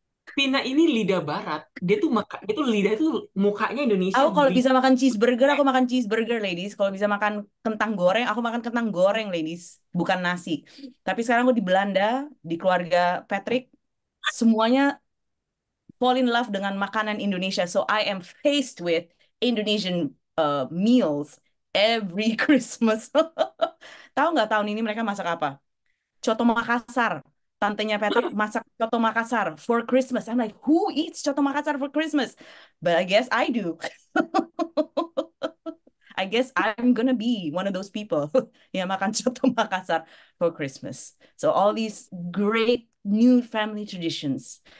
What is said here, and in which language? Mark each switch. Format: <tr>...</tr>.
<id>Vina ini lidah barat. Dia tuh lidah itu mukanya Indonesia, aku kalau bibir. bisa makan cheeseburger, aku makan cheeseburger, ladies. Kalau bisa makan kentang goreng, aku makan kentang goreng, ladies. Bukan nasi. Tapi sekarang aku di Belanda, di keluarga Patrick, semuanya fall in love dengan makanan Indonesia.</id> <en>So I am faced with Indonesian meals every Christmas.</en> <id>Tahu nggak tahun ini mereka masak apa? Coto Makassar. Tantenya Patrick masak coto Makassar</id> <en>for Christmas. I'm like, who eats coto Makassar for Christmas? But I guess I do. I guess I'm gonna be one of those people</en> <id>yang makan coto Makassar</id> <en>for Christmas. So all these great new family traditions.</en>